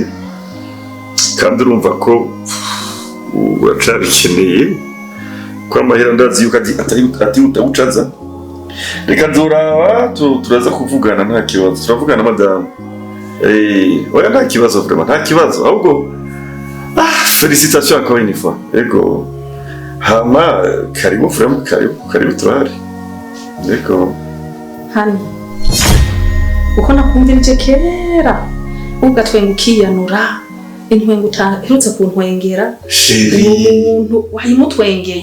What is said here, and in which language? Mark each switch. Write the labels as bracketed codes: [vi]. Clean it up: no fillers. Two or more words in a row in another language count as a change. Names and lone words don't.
[rn] Kandi urumva ko uracabikeneye ko amahera ndazi yuko ati utabucaza. Reka nzuraba turaza kuvugana nta kibazo. Turavugana madame. Oya nta kibazo vraiment nta kibazo. [fr] Ahubwo félicitations encore une fois. [rn] Ego. Hama karibu vraiment karibu turahari. Ego. Hani. Uko nakumvira kera. Ugatwengukiyanura. Intwengu utaherutse kuntwengera. Umuntu wahimutwengeye.